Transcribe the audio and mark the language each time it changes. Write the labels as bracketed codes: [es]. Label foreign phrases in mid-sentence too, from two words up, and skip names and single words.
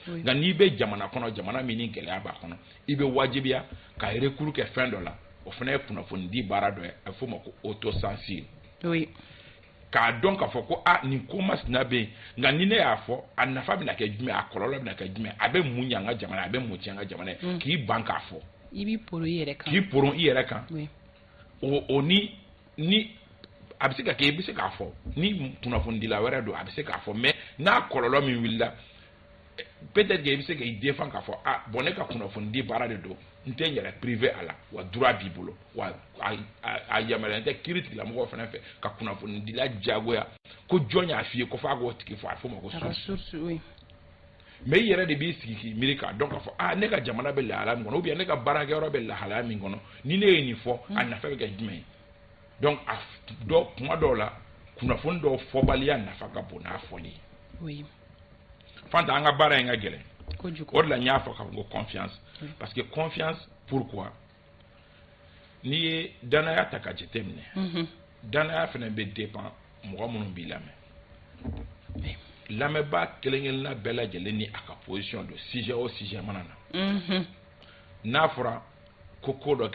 [bm] nka n'i bɛ jamana kɔnɔ jamana min ni gɛlɛya b'a kɔnɔ i bɛ wajibiya ka recours kɛ fɛn dɔ la o fana ye kunnafonidi baara dɔ ye a bɛ f'o ma ko autocensure k'a dɔn k'a fɔ ko nin ko masina bɛ yen nka ni ne y'a fɔ a nafa bɛna kɛ jumɛn a kɔlɔlɔ bɛna kɛ jumɛn a bɛ mun ɲɛ an ka jamana a bɛ mun tiɲɛ an ka jamana ye k'i ban k'a fɔ i b'i poron i yɛrɛ kan k'i poron i yɛrɛ kan o ni a bɛ se ka kɛ i bɛ se k'a fɔ ni kunnafonidila wɛrɛ don a bɛ se k'a fɔ mais n'a kɔlɔlɔ min wulila [fr] peut-être que [bm] i bɛ se k'i défend k'a fɔ bon ne ka kunnafonidi baara de don n tɛ n yɛrɛ privé a la wa droit b'i bolo wa a yamaruyalen tɛ kiiri tigilamɔgɔw fana fɛ ka kunnafonidila diyagoya ko jɔn y'a f'i ye ko f'a k'o tigi fɔ a fɔ ma ko [fr] source mais [bm] i yɛrɛ de b'i sigi k'i miiri k'a dɔn k'a fɔ ne ka jamana bɛ lahalaya min kɔnɔ [fr] ou bien [bm] ne ka baarakɛyɔrɔ bɛ lahalaya min kɔnɔ ni ne ye nin fɔ a nafa bɛ kɛ jumɛn ye donc kuma dɔw la kunnafoni dɔw fɔbaliya nafa ka bon n'a fɔli ye fanta an ka baara in ka gɛlɛn o de la n y'a fɔ k'a fɔ ko [fr] confiance parce que confiance pourquoi [bm] n'i ye danaya ta ka jate minɛ danaya fana bɛ dépend mɔgɔ minnu b'i lamɛn lamɛnbaa kelen-kelenna bɛɛ lajɛlen ni a ka position don sujet o sujet mana na n'a fɔra ko dɔ